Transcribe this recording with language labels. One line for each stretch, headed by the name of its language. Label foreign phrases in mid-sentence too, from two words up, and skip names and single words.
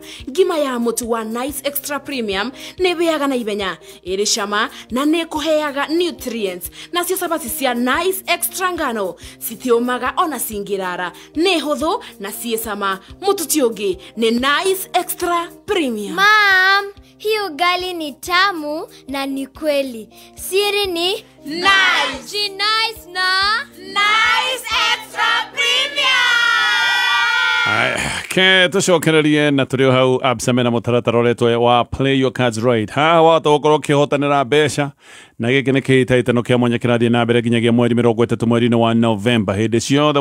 Kikuyu: Ngima ya mũtu wa Nice Extra Premium nĩ bĩaga na ibenya, ĩrĩ cama na nĩ kũheaga nutrients. Nacio sabati cia Nice Extra ngano citiũmaga ona cingĩrara, nĩ hũthũ na ciĩ cama. Mũtu ti ũngĩ nĩ Nice Extra Premium.
Swahili: Mom, hii ugali ni tamu na ni kweli. Siri ni Nice. Ji nice na Nice Extra Premium.
Kikuyu: Ke tũcokererie na tũrĩ hau Absa mena mũtaratara ũretwo wa Play Your Cards Right. Haha watũgũkorwo ũkĩhotanĩra mbeca na gĩkĩ nĩ kĩhĩtahĩtano kĩa mwanya kĩrathiĩ na mbere nginyagia mweri 30 mweri-inĩ wa November.